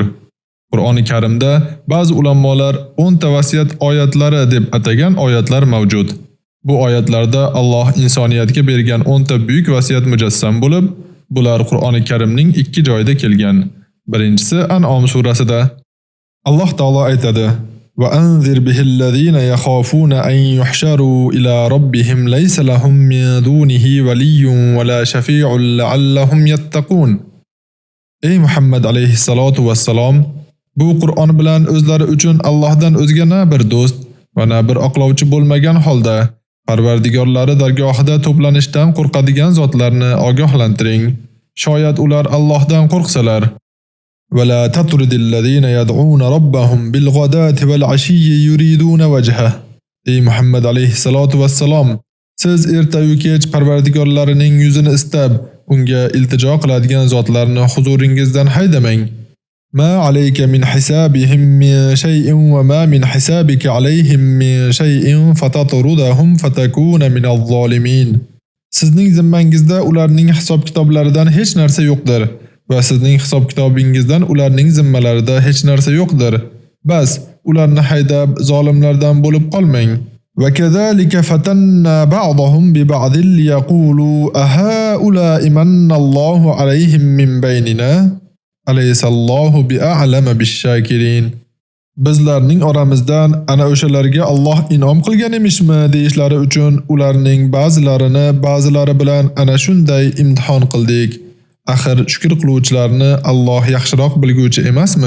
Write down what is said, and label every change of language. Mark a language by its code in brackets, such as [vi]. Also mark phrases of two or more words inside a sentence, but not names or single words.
[uz] Qur'oni Karimda ba'zi ulamolar 10 ta vasiyat oyatlari deb atagan oyatlar mavjud. Bu oyatlarda Alloh insoniyatga bergan 10 ta buyuk vasiyat mujassam bo'lib, bular Qur'oni Karimning 2 joyida kelgan. Birinchisi An'om surasida. [ar] Alloh taolo aytadi: "وأنذر به الذين يخافون أن يحشروا إلى ربهم ليس لهم من دونه ولي ولا شفيع لعلهم يتقون." [uz] Ey Muhammad [ar] عليه الصلاة والسلام, [uz] bu Qur'on bilan o'zlari uchun Allohdan o'zga na bir do'st va na bir oqlovchi bo'lmagan holda Parvardigorlari dargohida to'planishdan qo'rqadigan zotlarni ogohlantiring. Shoyat ular Allohdan qo'rqsalar. [ar] وَلَا تَطْرُدِ الَّذِينَ يَدْعُونَ رَبَّهُمْ بِالْغَدَاةِ وَالْعَشِيِّ يُرِيدُونَ وَجْهَهُ. [uz] Ey Muhammad [ar] عليه الصلاة والسلام, [uz] siz erta-yu kech Parvardigorlarining yuzini istab, unga iltijo qiladigan zotlarni huzuringizdan haydamang. [ar] ما عليك من حسابهم من شيء وما من حسابك عليهم من شيء فتطردهم فتكون من الظالمين. [uz] Sizning zimmangizda ularning hisob kitoblaridan hech narsa yo'qdir va sizning hisob kitobingizdan ularning zimmalarida hech narsa yo'qdir. Bas, ularni haydab zolimlardan bo'lib qolmang. [ar] وكذلك فتنا بعضهم ببعض ليقولوا أهؤلاء من الله عليهم من بيننا أليس الله بأعلم بالشاكرين. [uz] Bizlarning oramizdan ana o'shalarga Alloh inom qilgan emishmi deyishlari uchun ularning ba'zilarini ba'zilari bilan ana shunday imtihon qildik. Axir shukr qiluvchilarni Alloh yaxshiroq bilguvchi emasmi?